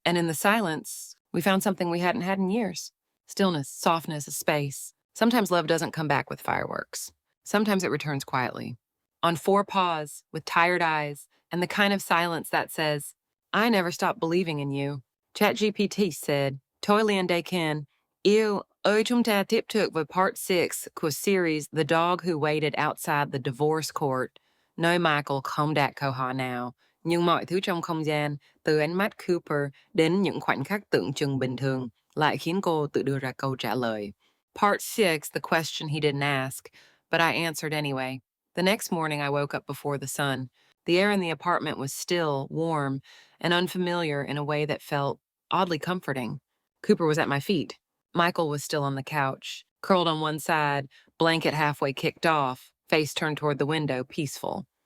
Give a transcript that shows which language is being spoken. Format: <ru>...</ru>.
<en>And in the silence, we found something we hadn't had in years. Stillness, softness, a space. Sometimes love doesn't come back with fireworks. Sometimes it returns quietly. On 4 paws, with tired eyes, and the kind of silence that says, I never stopped believing in you. ChatGPT said,</en> <vi>Toyliande Ken, yêu ơi chúng ta tiếp tục với part 6 của series The Dog Who Waited Outside the Divorce Court. Nơi Michael không đặt câu hỏi nào, nhưng mọi thứ trong không gian, từ ánh mắt Cooper đến những khoảnh khắc tưởng chừng bình thường, lại khiến cô tự đưa ra câu trả lời.</vi> <en>Part 6, the question he didn't ask, but I answered anyway. The next morning I woke up before the sun. The air in the apartment was still, warm, and unfamiliar in a way that felt oddly comforting. Cooper was at my feet. Michael was still on the couch, curled on one side, blanket halfway kicked off, face turned toward the window, peaceful.</en>